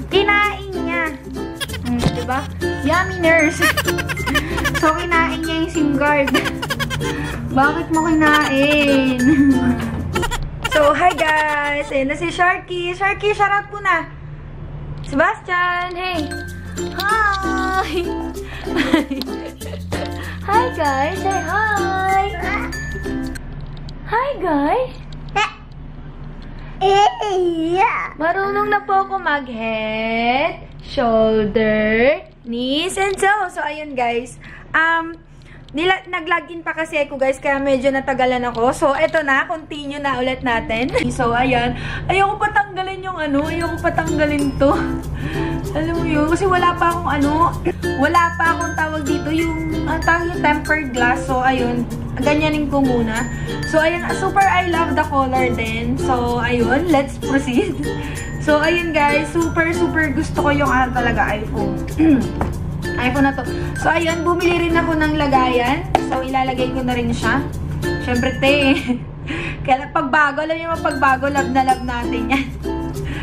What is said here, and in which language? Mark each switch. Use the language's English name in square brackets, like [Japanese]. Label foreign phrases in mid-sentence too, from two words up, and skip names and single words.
[Filipino] Kinain niya. Diba? [English] Yummy nurse. [Filipino] So, kinain niya yung SIM card. Bakit mo kinain? So, [English] hi guys! [Filipino] Ayan na si Sharky. Sharky, shoutout po na. Sebastian, hey! [English] Hi! Hi guys! Say hi! Hi guys! [Filipino] Marunong na po ako mag- [English] head, shoulder, knees, and toes. [Filipino] So, ayun guys. Nag-login pa kasi ako guys, kaya medyo natagalan ako. So, eto na, continue na ulit natin. So, ayan. Ayoko patanggalin yung ayoko patanggalin to. Alam mo yun, kasi wala pa akong tawag dito, yung [English] tempered glass. [Filipino] So, ayun, ganyanin ko muna. So, ayun, [English] super I love the color [Filipino] din. So, ayun, [English] let's proceed. [Filipino] So, ayun guys, super gusto ko yung talaga iPhone. iPhone na to. So, ayun, bumili rin ako ng lagayan. So, ilalagay ko na rin siya. Siyempre, kaya pagbago, alam niyo pagbago, love na love natin yan.